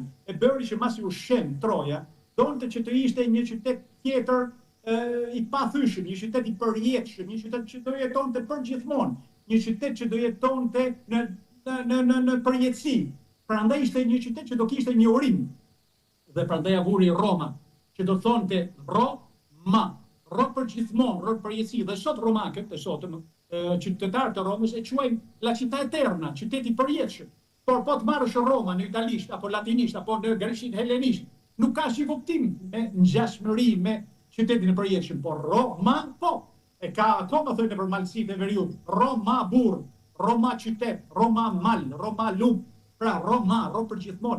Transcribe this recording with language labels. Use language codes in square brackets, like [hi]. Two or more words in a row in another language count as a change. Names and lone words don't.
[sq] E bëri që masi u shem Troja, donte që të ishte një qytet tjetër i pathyeshëm, një qytet i përjetshëm, një qytet që do jetonte përgjithmonë, një qytet që do jetonte në përjetësi. Prandaj ishte një qytet që do kishte një urim. Dhe prandaj avuri Roma, që do thonte Roma, ro përgjithmonë, ro përjetësi. Dhe sot romakët, e sotëm, qytetarët të Romës e quajnë [it] la città eterna, [sq] qyteti përjetshëm. Por po të marrësh Roma në italisht, apo latinisht, apo në greqisht, helenisht, nuk ka si kuptim me ngjashmëri me qytetin e përjetshëm, por Roma, po, e ka akoma thënë për malësitë e veriut, Roma burr, Roma qytet, Roma mal, Roma lum, pra Roma, ro përgjithmonë.